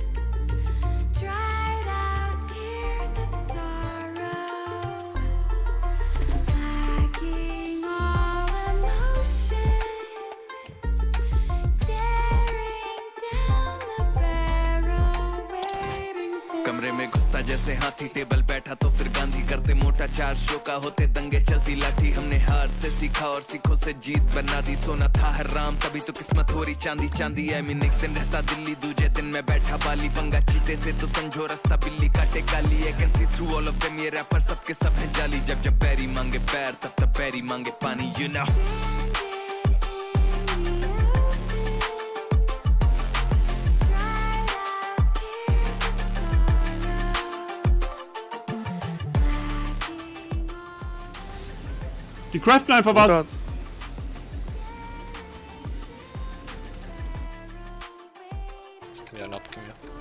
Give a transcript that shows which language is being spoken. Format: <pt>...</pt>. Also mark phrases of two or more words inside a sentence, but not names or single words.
<en>dried out tears of sorrow, lacking all emotion, staring down the barrel, waiting for</en> <hi>कमरे में घुसता जैसे हाथी टेबल बैठा तो फिर गांधी करते मोटा 400 का होते दंगे चलती लाठी हमने हार से सीखा और सीखों से जीत बना दी सोना था हराम तभी तो किस्मत हो रही चांदी चांदी है मीन एक दिन रहता दिल्ली दूजे दिन में बैठा बाली पंगा चीते से तो समझो रास्ता बिल्ली काटे काली है</hi> <en>can see through all of them</en> <hi>ये रैपर सबके सब हैं जाली जब जब पैरी मांगे पैर तब तब पैरी मांगे पानी</hi> <en>you know</en> <de>Die craften einfach was. Gib mir einen ab, gib mir.</de>